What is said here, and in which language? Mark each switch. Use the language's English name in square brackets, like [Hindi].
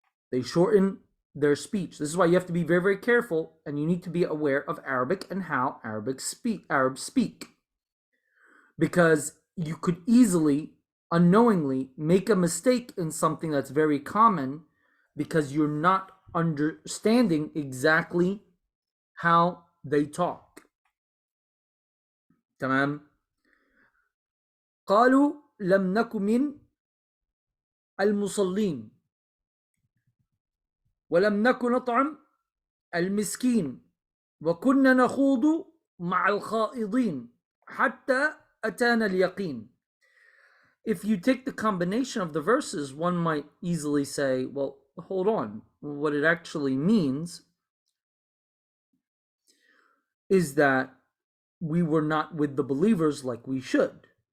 [English] They shorten their speech. This is why you have to be very, very careful, and you need to be aware of Arabic and how Arabs speak. Because you could easily, unknowingly, make a mistake in something that's very common because you're not understanding exactly how they talk. [Arabic] تمام. قالوا لم نكن من المصلين ولم نكن نطعم المسكين وكنا نخوض مع الخائضين حتى أتانا اليقين. [English] If you take the combination of the verses, one might easily say, well, hold on. What it actually means is that we were not with the believers like we should.